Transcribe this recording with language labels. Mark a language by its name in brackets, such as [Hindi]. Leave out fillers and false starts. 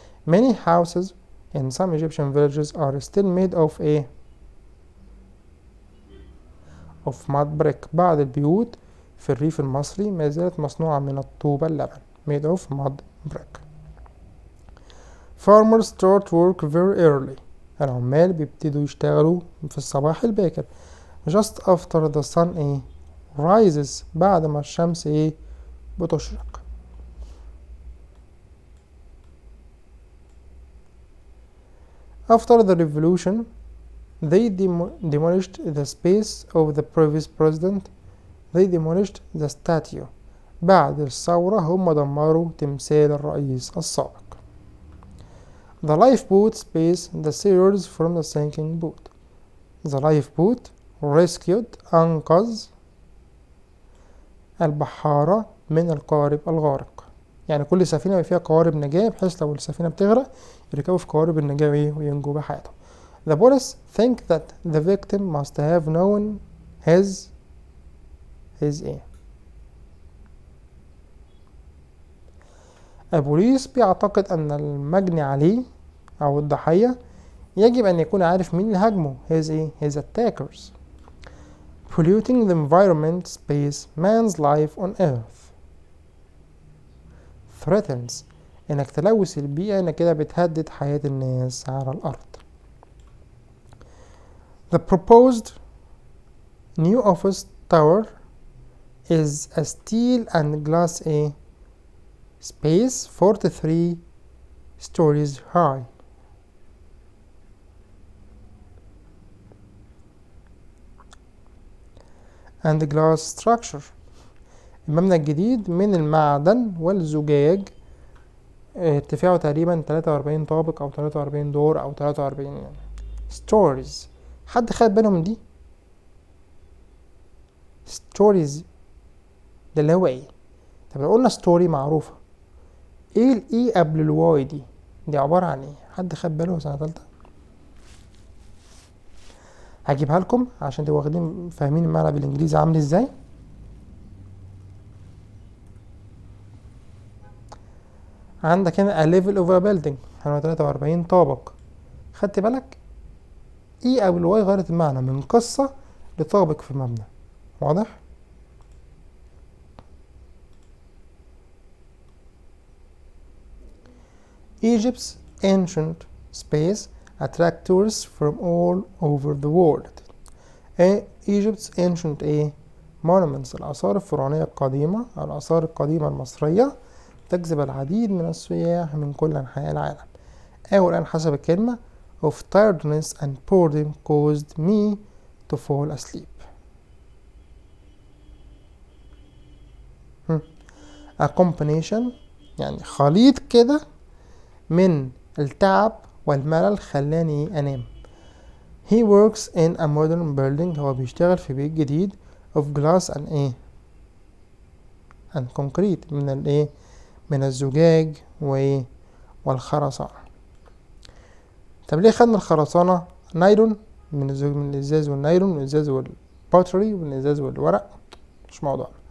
[English] Many houses in some Egyptian villages are still made of of mud brick. [Arabic] بعض البيوت في الريف المصري ما زالت مصنوعة من الطوبة اللبن. [English] made of mud brick. Farmers start work very early. [Arabic] العمال بيبتدوا يشتغلوا في الصباح الباكر. [English] just after the sun rises. [Arabic] بعد ما الشمس بتشرق. [English] After the revolution they demolished the space of the previous president. They demolished the statue. [Arabic] بعد الثورة هم دمروا تمثال الرئيس السابق. [English] The lifeboat space the sailors from the sinking boat. The lifeboat rescued [Arabic] أنقذ البحارة من القارب الغارق. يعني كل سفينة فيها قوارب نجاة بحيث لو السفينة بتغرق يركبوا في قوارب النجاة وينجوا بحياتهم. [English] The police think that the victim must have known his [Arabic] البوليس بيعتقد أن المجني عليه أو الضحية يجب أن يكون عارف مين اللي هاجمه. [English] his attackers. Polluting the environment space man's life on earth. Threatens. [Arabic] إنك تلوث البيئة إنك كده بتهدد حياة الناس على الأرض. [English] The proposed new office tower is a steel and glass space 43 stories high. and glass structure. [Arabic] المبنى الجديد من المعدن والزجاج، ارتفاعه تقريبا 43 طابق او 43 دور او 43 stories. حد خد باله من دي؟ stories ده اللي هو ايه؟ طب لو قلنا ستوري معروفة، ايه الاي قبل الواي دي عبارة عن ايه؟ حد خد باله سنة تالتة؟ هجيبها لكم عشان تبقوا واخدين فاهمين المعنى بالانجليزي عامل ازاي. عندك هنا [English] a level of a building، [Arabic] هنا 43 طابق. خدت بالك؟ اي قبل الواي غيرت المعنى من قصة لطابق في مبنى. واضح؟ [English] Egypt's ancient space attract tourists from all over the world. Egypt's ancient [Arabic] monuments الآثار الفرعونية القديمة أو الآثار القديمة المصرية تجذب العديد من السياح من كل أنحاء العالم. الآن حسب الكلمة [English] of tiredness and boredom caused me to fall asleep. a combination [Arabic] يعني خليط كده من التعب والملل خلاني أنام. [English] he works in a modern building [Arabic] هو بيشتغل في بيت جديد [English] of glass and and concrete [Arabic] من الزجاج والخرسانة. طب ليه خدنا الخرسانة؟ نايلون من الإزاز والنايلون من الإزاز والباتري من الإزاز والورق مش موضوع.